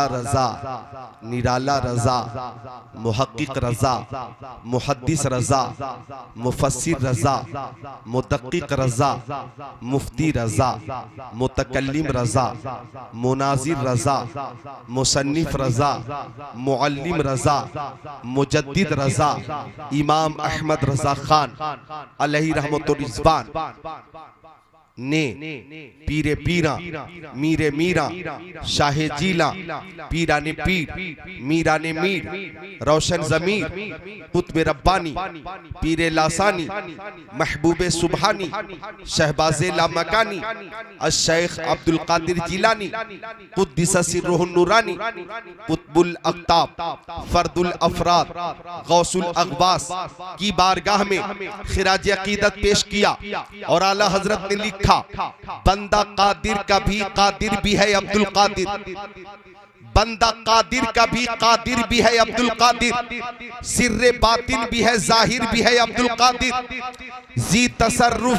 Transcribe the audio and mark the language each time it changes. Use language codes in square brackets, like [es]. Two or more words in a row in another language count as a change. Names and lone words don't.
[hi] रज़ा निराला रज़ा मुहक्किक रज़ा मुहद्दिस रज़ा मुफस्सिर रज़ा मुदक्किक रज़ा मुफ्ती रज़ा मुतकल्लिम रज़ा मुनाज़िर रज़ा मुसन्निफ रज़ा मुअल्लिम रज़ा मुजद्दिद रज़ा इमाम अहमद रज़ा खान [ar] عليه رحمة الرضوان [hi] ने पीरे पीरा मीरे मीरा शाहे जीला पीरा ने पीर मीरा ने मीर रोशन ज़मीर कुतुब रब्बानी पीरे लासानी महबूबे सुबहानी शहबाज़े लामकानी अश-शेख अब्दुल कादिर जिलानी [ar] قدس سره النوراني قطب الأقطاب فرد الأفراد غوث الأغواث [hi] की बारगाह में खिराज अक़ीदत पेश किया और आला हज़रत ने लिखा बंदा कादिर का भी कादिर भी है अब्दुल कादिर, बंदा कादिर का भी कादिर भी है अब्दुल कादिर, सिर्रे बातिन भी है जाहिर भी है अब्दुल कादिर, जी तसर्रुफ